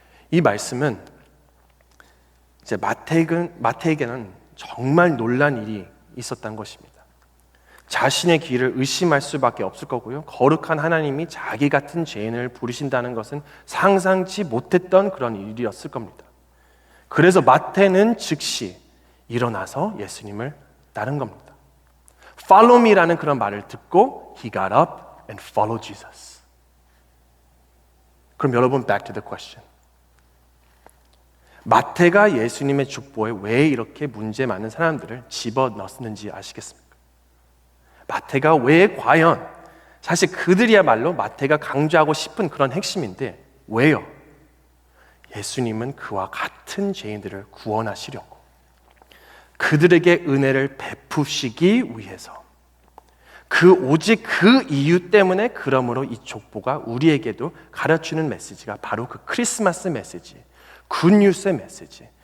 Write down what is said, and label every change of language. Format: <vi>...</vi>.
<ko>이 말씀은 이제 마태에게는 정말 놀란 일이 있었던 것입니다. 자신의 길을 의심할 수밖에 없을 거고요. 거룩한 하나님이 자기 같은 죄인을 부르신다는 것은 상상치 못했던 그런 일이었을 겁니다. 그래서 마태는 즉시 일어나서 예수님을 따른 겁니다.</ko> <en>Follow me라는 그런 말을 듣고 He got up and followed Jesus. 그럼 여러분, back to the question.</en> <ko>마태가 예수님의 족보에 왜 이렇게 문제 많은 사람들을 집어넣었는지 아시겠습니까? 마태가 왜 과연, 사실 그들이야말로 마태가 강조하고 싶은 그런 핵심인데 왜요? 예수님은 그와 같은 죄인들을 구원하시려고 그들에게 은혜를 베푸시기 위해서 오직 그 이유 때문에 그러므로 이 족보가 우리에게도 가르치는 메시지가 바로 그 크리스마스 메시지, 굿뉴스의 메시지,</ko>